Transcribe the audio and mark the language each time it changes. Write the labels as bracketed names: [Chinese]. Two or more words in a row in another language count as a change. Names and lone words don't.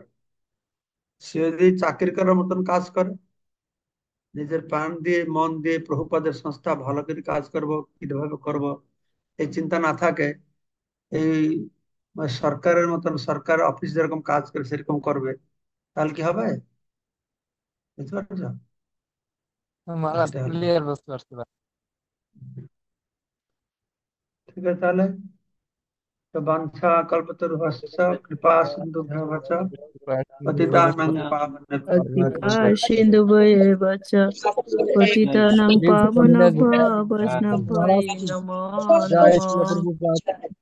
[Bangla] সে যদি চাকরি করার মতন কাজ করে, নিজের প্রাণ দিয়ে মন দিয়ে প্রভুপাদের সংস্থা ভালো করে কাজ করব, কিভাবে করব এই চিন্তা না থাকে, এই সরকারের মতন সরকার অফিস যেরকম কাজ করে সেরকম করবে, তাহলে কি হবে? বুঝতে পারছো? মহারাজ সেটা হলো। ক্লিয়ার বুঝতে পারছি ভাই। ঠিক আছে তাহলে। [Sanskrit] তো বাঞ্ছা কল্পতরুভ্যশ্চ কৃপা সিন্ধুভ্যেব চ পতিতানাং পাবনেভ্যো অধিকার সিন্ধু বৈএব চ পতিতানাং পাবনেভ্যো বৈষ্ণবায় নমো জয় নমঃ। [Bangla] শিল প্রভুপাদ।